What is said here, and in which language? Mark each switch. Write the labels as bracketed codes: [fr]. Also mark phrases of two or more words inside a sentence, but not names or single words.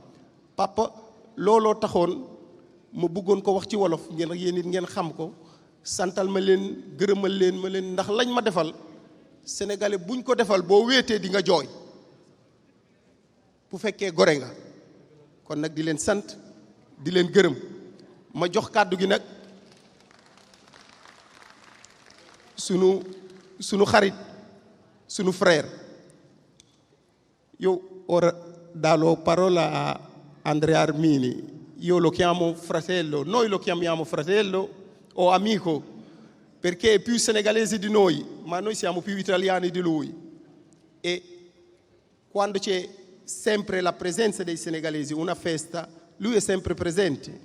[wo] papa looloo taxoon ma bëggoon ko wax ci wolof ngeen yéen it ngeen xam ko santal ma leen gërëmal leen ma leen ndax lañ ma defal sénégalais buñ ko defal boo wéetee di nga jooy bu fekkee gore nga kon nag di leen sant di leen gërëm ma jox kàddu gi nag sunu xarit sunu frère [it] io ora do la parola a Andrea Armini. Io lo chiamo fratello, noi lo chiamiamo fratello o amico perché è più senegalese di noi, ma noi siamo più italiani di lui. E quando c'è sempre la presenza dei senegalesi, una festa, lui è sempre presente.